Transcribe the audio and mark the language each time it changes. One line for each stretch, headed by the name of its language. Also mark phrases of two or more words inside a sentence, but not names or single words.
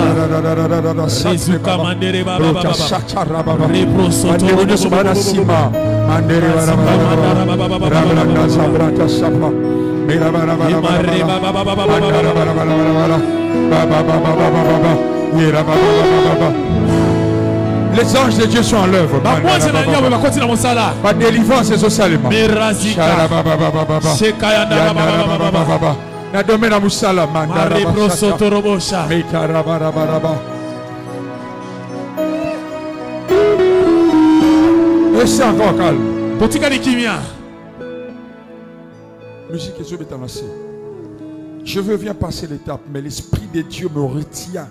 French: Rizo kamandere baba baba. Rebro sotorobosha. Mandere baba baba. Rabranda sabrata sapa. Mira baba baba baba. Les anges de Dieu sont en l'œuvre. Ma délivrance est au salut. Na domena musala mandara. Restez encore calme. Musique est sur. Je veux bien passer l'étape, mais l'Esprit de Dieu me retient.